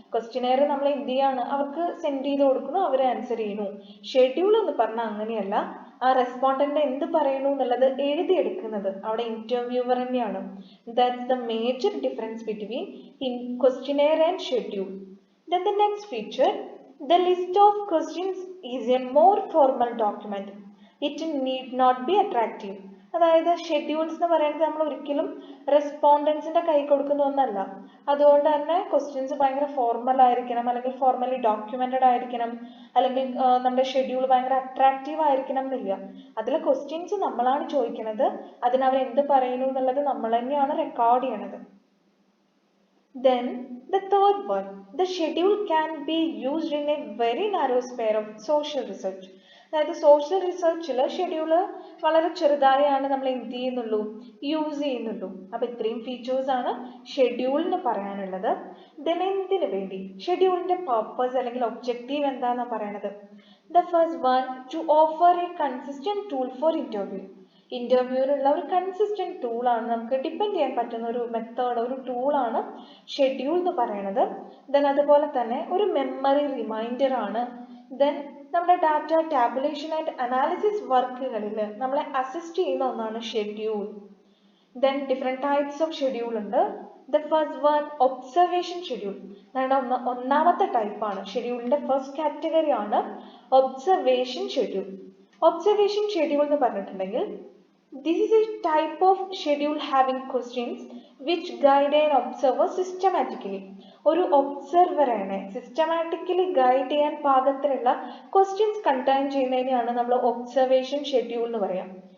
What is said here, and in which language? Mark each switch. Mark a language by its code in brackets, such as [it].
[ml] Questionnaire നമ്മൾ എന്ത് ചെയ്യാണ്? അവർക്ക് സെൻഡ് ചെയ്ത് കൊടുക്കുന്നു, അവർ ആൻസർ ചെയ്യുന്നു. ഷെഡ്യൂൾ എന്ന് പറഞ്ഞാൽ അങ്ങനെയല്ല. ആ റെസ്പോണ്ടന്റ് എന്ത് പറയുന്നു എന്നുള്ളത് എഴുതിയെടുക്കുന്നത് അവിടെ ഇന്റർവ്യൂവർ തന്നെയാണ്. [en] That's the major difference between questionnaire and schedule. Then the next feature, the list of questions is a more formal document. It need not be attractive. [ml] അതായത് ഷെഡ്യൂൾസ് എന്ന് പറയുന്നത് നമ്മൾ ഒരിക്കലും റെസ്പോണ്ടൻസിന്റെ കൈ കൊടുക്കുന്ന ഒന്നല്ല. അതുകൊണ്ട് തന്നെ ക്വസ്റ്റ്യൻസ് ഭയങ്കര ഫോർമൽ ആയിരിക്കണം, അല്ലെങ്കിൽ ഫോർമലി ഡോക്യുമെന്റഡ് ആയിരിക്കണം, അല്ലെങ്കിൽ നമ്മുടെ ഷെഡ്യൂൾ ഭയങ്കര അട്രാക്റ്റീവ് ആയിരിക്കണം എന്നില്ല. അതിലെ ക്വസ്റ്റ്യൻസ് നമ്മളാണ് ചോദിക്കുന്നത്, അതിന് അവർ എന്ത് പറയുന്നു എന്നുള്ളത് നമ്മൾ തന്നെയാണ് റെക്കോർഡ് ചെയ്യണത്. [en] Then the third one, the schedule can be used in a very narrow sphere of social research. [ml] അതായത് സോഷ്യൽ റിസർച്ചിൽ ഷെഡ്യൂള് വളരെ ചെറുതായാണ് നമ്മൾ എന്ത് ചെയ്യുന്നുള്ളൂ, യൂസ് ചെയ്യുന്നുള്ളൂ. അപ്പൊ ഇത്രയും ഫീച്ചേഴ്സ് ആണ് ഷെഡ്യൂളിന് പറയാനുള്ളത്. ദെൻ എന്തിനു വേണ്ടി? ഷെഡ്യൂളിന്റെ പർപ്പസ് അല്ലെങ്കിൽ ഒബ്ജക്റ്റീവ് എന്താണെന്ന് പറയണത്. [en] The first one, to offer a consistent tool for interview. [ml] ഇന്റർവ്യൂവിനുള്ള ഒരു കൺസിസ്റ്റന്റ് ടൂളാണ്, നമുക്ക് ഡിപ്പെൻഡ് ചെയ്യാൻ പറ്റുന്ന ഒരു മെത്തേഡ്, ഒരു ടൂളാണ് ഷെഡ്യൂൾ എന്ന് പറയുന്നത്. ദെൻ അതുപോലെ തന്നെ ഒരു മെമ്മറി റിമൈൻഡർ ആണ്. ദെൻ നമ്മുടെ ഡാറ്റ ടാബുലേഷൻ ആൻഡ് അനാലിസിസ് വർക്കുകളിൽ നമ്മളെ അസിസ്റ്റ് ചെയ്യുന്ന ഒന്നാണ് schedule. Then different types of schedule ഉണ്ട്. The first one, observation schedule. നമ്മുടെ ഒന്നാമത്തെ ടൈപ്പാണ്, ഷെഡ്യൂളിന്റെ ഫസ്റ്റ് കാറ്റഗറി ആണ് ഒബ്സർവേഷൻ ഷെഡ്യൂൾ. ഒബ്സർവേഷൻ ഷെഡ്യൂൾ എന്ന് പറഞ്ഞിട്ടുണ്ടെങ്കിൽ [en] this is a type of schedule having questions which guide an observer systematically. [ml] ഒരു ഒബ്സർവറിനെ സിസ്റ്റമാറ്റിക്കലി ഗൈഡ് ചെയ്യാൻ പാകത്തിലുള്ള questions contain ചെയ്യുന്നതിനെയാണ് നമ്മൾ ഒബ്സർവേഷൻ ഷെഡ്യൂൾ എന്ന് പറയാം.